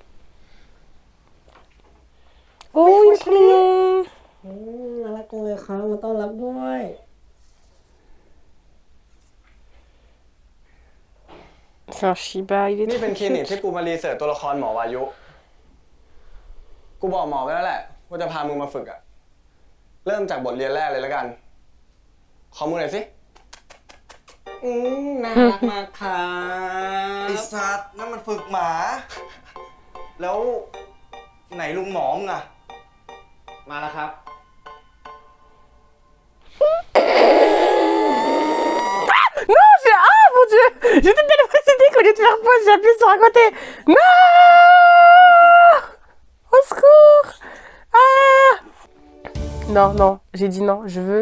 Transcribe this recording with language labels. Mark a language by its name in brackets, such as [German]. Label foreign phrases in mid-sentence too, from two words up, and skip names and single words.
[French] Oh, il est trop mignon. [Thai] น่ารักจังเลยครับมาต้อนรับด้วย [French] C'est un Shiba, il est [Thai] นี่ [French] trop [Thai] เป็นคลินิก [French] cute. [Thai] ที่กูมารีเสิร์ชตัวละครหมอวายุ กูบอกหมอไปแล้วแหละว่าจะพามึงมาฝึกอ่ะเริ่มจากบทเรียนแรกเลยแล้วกัน ขอมือหน่อยสิน่ารักมากค่ะ ไอ้สัตว์นั่นมันฝึกหมา แล้วไหนลุงหมอมึงอะ มาแล้วครับ [French] Non, c'est... Ah, mon Dieu! J'étais tellement excitée qu'au lieu de faire pause, j'ai appuyé sur un côté. Non! Au secours! Ah! Non, non, j'ai dit non, je veux...